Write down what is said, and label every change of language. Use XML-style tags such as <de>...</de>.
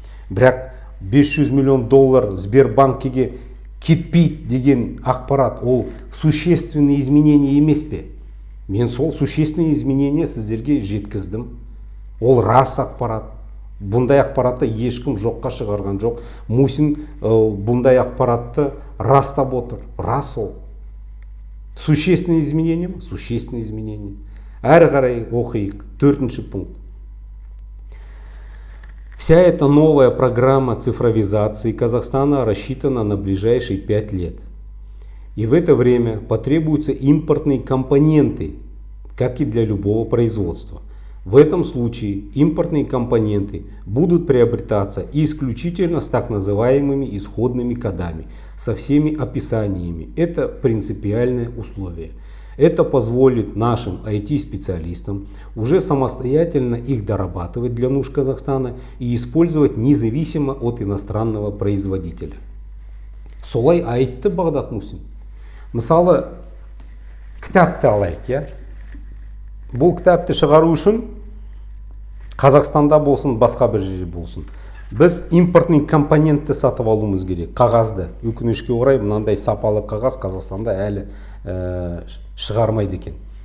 <kk>Бірақ 500 миллион доллар Сбербанкеге кетпейді деген ақпарат, ол</kk> <ru>существенный изменение</ru> <kk>емес пе? Мен сол</kk> <ru>существенный изменение</ru> <kk>сіздерге жеткіздім. Ол рас ақпарат. Бұндай ақпаратты ешкім жоққа шығарған жоқ. Мусин бұндай ақпаратты растап отыр. Рас ол.</kk> <ru>Существенное изменение</ru> <kk>ме? Существенное изменение. Әрі қарай оқиық. 4-ші пункт.</kk> <ru>Вся эта новая программа цифровизации Казахстана рассчитана на ближайшие 5 лет. И в это время потребуются импортные компоненты, как и для любого производства. В этом случае импортные компоненты будут приобретаться исключительно с так называемыми исходными кодами, со всеми описаниями. Это принципиальное условие. Это позволит нашим IT-специалистам уже самостоятельно их дорабатывать для нужд Казахстана и использовать независимо от иностранного производителя.</ru> <kk>Солай айтты Бағдат Мусин. Мысалы, кітапты алайық, я? Бұл кітапты шығару үшін Қазақстанда болсын, басқа бір жерде болсын, біз импортный компонентті сатып алуымыз керек. Қағазды. Өкінішке орай, мынандай сапалы қағаз Қазақстанда әлі шығармайды екен.</kk>